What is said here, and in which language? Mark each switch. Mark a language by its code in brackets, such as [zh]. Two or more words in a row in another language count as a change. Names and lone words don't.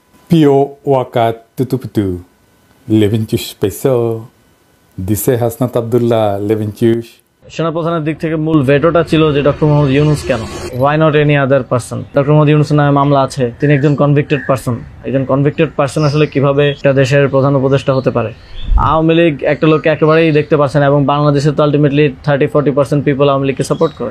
[bn] Pio Waka Tutuputu, Leventus Peso, Dise Hasnat Abdullah, Leventus. সেনাপ্রধানের দিক থেকে মূল ভেটোটা ছিল যে ডক্টর মোহাম্মদ ইউনুস কেন, [en] why not any other person. [bn] ডক্টর মোহাম্মদ ইউনুসের নামে মামলা আছে, তিনি একজন [en] convicted person. [bn] একজন [en] convicted person [bn] আসলে কিভাবে একটা দেশের প্রধান উপদেষ্টা হতে পারে? আওয়ামী লীগ একটা লোককে একেবারেই দেখতে পারছে না, এবং বাংলাদেশে তো আলটিমেটলি 30-40% পিপল আওয়ামী লীগকে সাপোর্ট করে।